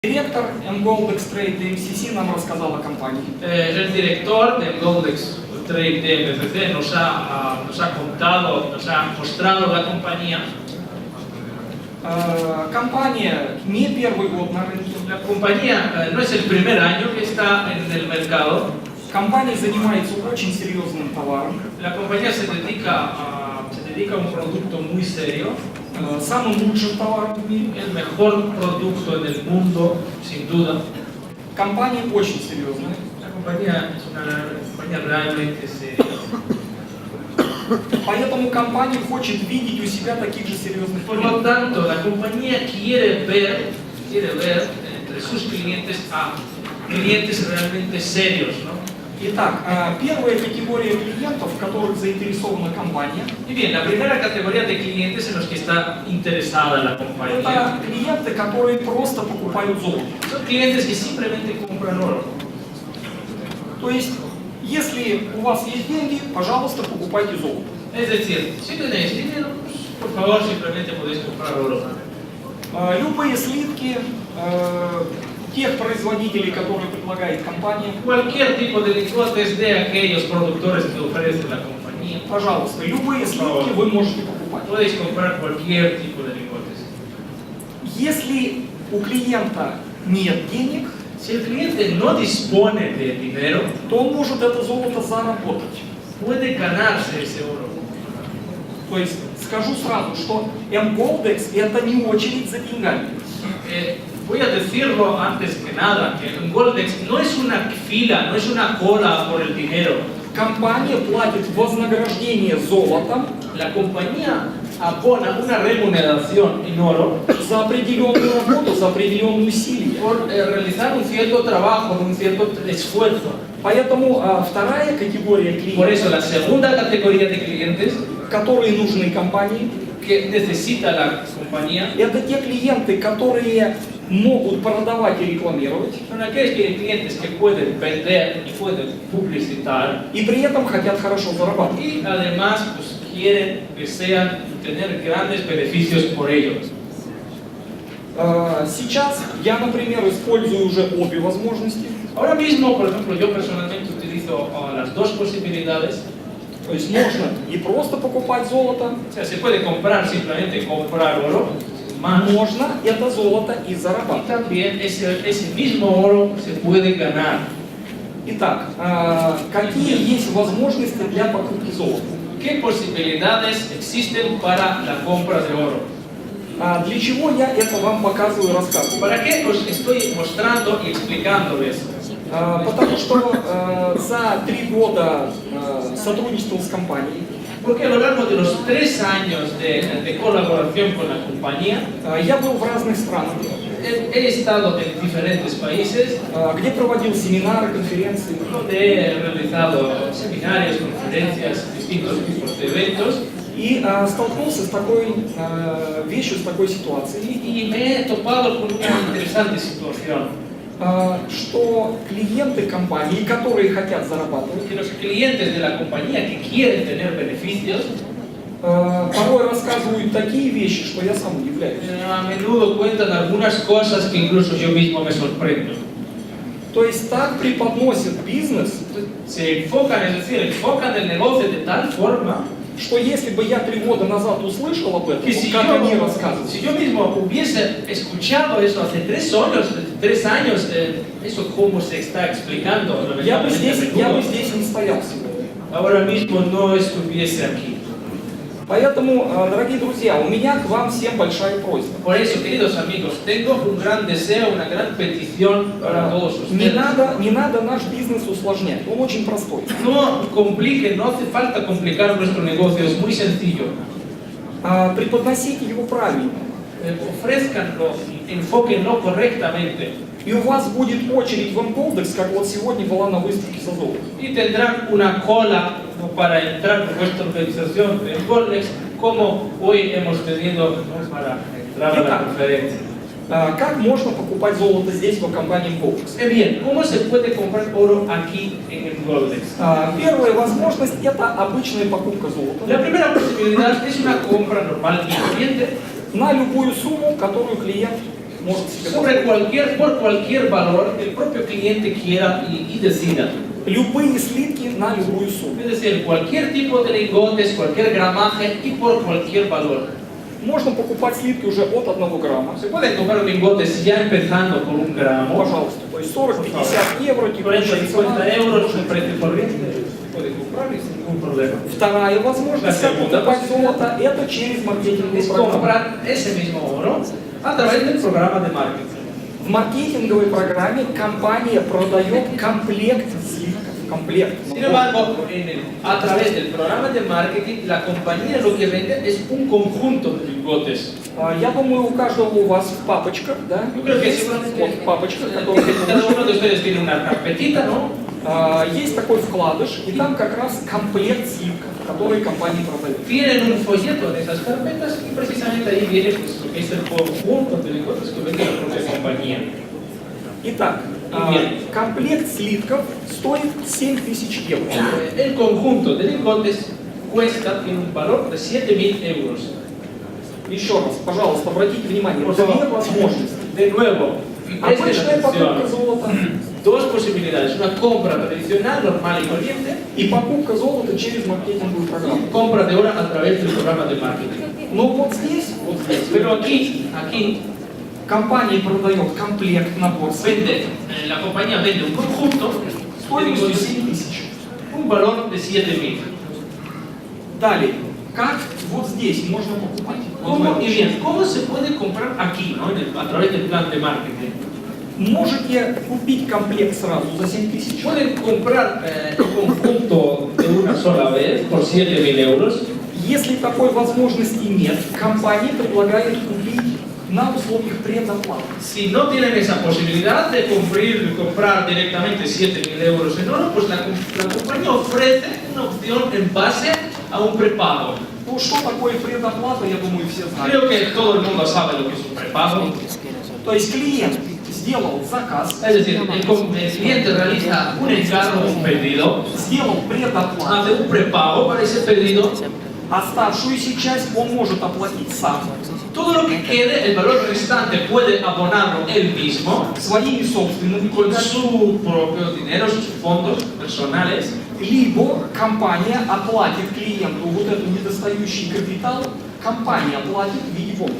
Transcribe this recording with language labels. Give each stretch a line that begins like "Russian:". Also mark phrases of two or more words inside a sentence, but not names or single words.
Russian: Директор Goldex Trade MCC нам рассказал о компании.
Spanish: El director de Goldex Trade MCC nos ha contado, nos ha mostrado la compañía.
Russian: Компания не первый год на рынке.
Spanish: La compañía no es el primer año que está en el mercado.
Russian: Компания занимается очень серьезным товаром.
Spanish: La compañía se dedica a un producto muy serio.
Russian: Самым лучшим товаром в мире.
Spanish: El mejor producto en el mundo, sin duda.
Russian: Компания очень серьезная.
Spanish: La compañía es una compañía realmente seria.
Russian: Поэтому компания хочет видеть у себя таких же серьезных
Spanish: Por lo
Russian: клиентов.
Spanish: tanto, la compañía quiere ver entre sus clientes a clientes realmente serios, ¿no?
Russian: Итак, первая категория клиентов, в которых заинтересована компания,
Spanish: Y bien, la primera categoría de clientes en los que está interesada la compañía
Russian: это клиенты, которые просто покупают золото.
Spanish: son clientes que simplemente compran oro.
Russian: То есть, если у вас есть деньги, пожалуйста, покупайте золото.
Spanish: Es decir, si tenéis dinero, pues, por favor, simplemente podéis comprar oro.
Russian: Любые слитки тех производителей, которые предлагает компания,
Spanish: Cualquier tipo de lingotes de aquellos productores que ofrece la compañía,
Russian: пожалуйста, любые слитки вы можете покупать.
Spanish: podéis comprar cualquier tipo de lingotes.
Russian: Если у клиента нет денег,
Spanish: Si el cliente no dispone de dinero,
Russian: то он может это золото заработать.
Spanish: puede ganarse ese oro.
Russian: То есть, скажу сразу, что Goldex это не очередь за деньгами.
Spanish: Voy a decirlo antes que nada, que en Goldex no es una fila, no es una cola por el dinero.
Russian: Компания платит вознаграждение золотом
Spanish: La compañía abona una remuneración en oro
Russian: за определенную работу, за определенные усилия.
Spanish: por realizar un cierto trabajo, un cierto esfuerzo.
Russian: Поэтому вторая категория
Spanish: Por
Russian: клиентов,
Spanish: eso la segunda categoría de clientes
Russian: которые нужны компании,
Spanish: que necesita la compañía
Russian: это те клиенты, которые могут продавать и рекламировать,
Spanish: son aquellos clientes que pueden vender y pueden publicitar
Russian: и при этом хотят хорошо зарабатывать.
Spanish: y además pues, quieren que sean tener grandes beneficios por ellos.
Russian: Сейчас я, например, использую уже обе возможности.
Spanish: Ahora mismo, por ejemplo, yo personalmente utilizo las dos posibilidades.
Russian: То есть можно и просто покупать золото,
Spanish: O sea, se puede comprar simplemente comprar oro, más.
Russian: можно это золото и
Spanish: Y
Russian: зарабатывать.
Spanish: también ese mismo oro se puede ganar.
Russian: Итак, какие есть возможности для покупки золота?
Spanish: ¿Qué posibilidades existen para la compra de oro?
Russian: Для чего я это вам показываю и рассказываю?
Spanish: ¿Para qué os estoy mostrando y explicando eso?
Russian: Потому что за 3 года сотрудничества с компанией
Spanish: Porque a lo largo de los 3 años de colaboración con la compañía,
Russian: я был в разных странах,
Spanish: he estado en diferentes países
Russian: где проводил семинары, конференции.
Spanish: donde he realizado seminarios, conferencias, distintos tipos de eventos
Russian: И столкнулся с такой вещью, с такой ситуацией,
Spanish: y me he topado con una interesante situación.
Russian: что клиенты компании, которые хотят зарабатывать,
Spanish: Que los clientes de la compañía que quieren tener beneficios,
Russian: порой рассказывают такие вещи, что я сам удивляюсь.
Spanish: a menudo cuentan algunas cosas que incluso yo mismo me sorprendo.
Russian: То есть так преподносят бизнес,
Spanish: Se enfocan, es decir, enfocan el negocio de tal forma
Russian: что если бы я 3 года назад услышал об этом,
Spanish: que si
Russian: как они рассказывают,
Spanish: yo mismo hubiese escuchado eso hace 3 años, eso cómo se está explicando,
Russian: я бы здесь не стоял сегодня.
Spanish: ahora mismo no estuviese aquí.
Russian: Поэтому, дорогие друзья, у меня к вам всем большая просьба.
Spanish: Por eso, queridos amigos, tengo un gran deseo, una gran petición para todos
Russian: Не
Spanish: ustedes.
Russian: не надо наш бизнес усложнять, он очень простой.
Spanish: No compliquen, no hace falta complicar nuestro negocio, es muy sencillo.
Russian: Преподносите его правильно.
Spanish: Ofrézcanlo, enfóquenlo correctamente.
Russian: И у вас будет очередь в Goldex, как вот сегодня была на выставке за золото.
Spanish: Y tendrán una cola para entrar en vuestra organización en Goldex, como hoy hemos tenido para entrar a la conferencia.
Russian: Как можно покупать золото здесь, в компании Goldex?
Spanish: Bien, ¿cómo se puede comprar oro aquí en el Goldex?
Russian: Первая возможность – это обычная покупка золота
Spanish: La primera posibilidad es una compra normal y corriente
Russian: на любую сумму, которую клиент может себе
Spanish: Sobre
Russian: позволить.
Spanish: por cualquier valor que el propio cliente quiera y decida.
Russian: Любые слитки на любую сумму.
Spanish: Es decir, cualquier tipo de lingotes, cualquier gramaje y por cualquier valor.
Russian: Можно покупать слитки уже от 1 грамма.
Spanish: Se pueden comprar lingotes ya empezando con 1 gramo.
Russian: Пожалуйста. То есть 40-50 евро,
Spanish: 40,
Russian: текущая
Spanish: 50
Russian: цена.
Spanish: euros, un precio corriente. Se puede comprar y sin ningún problema.
Russian: Вторая возможность
Spanish: La segunda
Russian: покупать
Spanish: posibilidad.
Russian: золото – это через маркетинговую
Spanish: Es
Russian: программу.
Spanish: comprar ese mismo oro a través del programa de marketing.
Russian: В маркетинговой программе компания продает комплект слитков. Комплект.
Spanish: Sin embargo, a través del programa de marketing, la compañía lo que vende es un conjunto de lingotes.
Russian: Я думаю, у каждого у вас в папочках, да?
Spanish: Yo creo que
Russian: Есть
Spanish: seguramente
Russian: вот в папочках, которые вы
Spanish: cada
Russian: получили.
Spanish: uno de ustedes tiene una carpetita, ¿no?
Russian: Есть такой вкладыш, и там как раз комплект слитков, которые компания продает.
Spanish: Tienen un folleto de esas carpetas y precisamente ahí viene pues, lo que es el conjunto de lingotes que vende la propia compañía.
Russian: Итак, комплект слитков стоит 7000 евро.
Spanish: El conjunto de lingotes cuesta, tiene un valor de 7.000 euros.
Russian: Еще раз, пожалуйста, обратите внимание,
Spanish: Por
Russian: две
Spanish: favor.
Russian: возможности.
Spanish: De nuevo, esta es la
Russian: Обычная покупка
Spanish: opción.
Russian: золота
Spanish: Dos posibilidades, una compra tradicional, normal y corriente,
Russian: и покупка золота через маркетинговую программу.
Spanish: y compra de oro a través del programa de marketing.
Russian: Но вот здесь,
Spanish: Pero aquí
Russian: компания продает комплект, набор слитков
Spanish: la compañía vende un conjunto de
Russian: стоимостью
Spanish: lingotes,
Russian: 7000.
Spanish: un valor de 7.000.
Russian: Далее, как вот здесь можно покупать? Вот в
Spanish: ¿Cómo,
Russian: этом
Spanish: y bien, ¿cómo se puede comprar aquí, ¿no? A través del plan de marketing?
Russian: Можете купить комплект сразу за 7000.
Spanish: Pueden comprar un conjunto de una sola vez por 7.000 euros.
Russian: Если такой возможности нет, компания предлагает купить на условиях предоплаты.
Spanish: Si no tienen esa posibilidad de comprar directamente 7.000 euros en oro, pues la compañía ofrece una opción en base a un prepago.
Russian: Ну, что такое предоплата, я думаю, все знают.
Spanish: Creo que todo el mundo sabe lo que es un prepago.
Russian: То есть клиент сделал заказ,
Spanish: Es decir, el cliente realiza un encargo, un pedido,
Russian: сделал предоплату,
Spanish: hace un prepago para ese pedido.
Russian: оставшуюся часть он может оплатить сам,
Spanish: Todo lo que quede, el valor restante, puede abonarlo él mismo
Russian: своими собственными
Spanish: con
Russian: деньгами,
Spanish: su propio dinero, sus fondos personales.
Russian: либо компания оплатит клиенту вот этот недостающий капитал, компания оплатит в виде бонуса.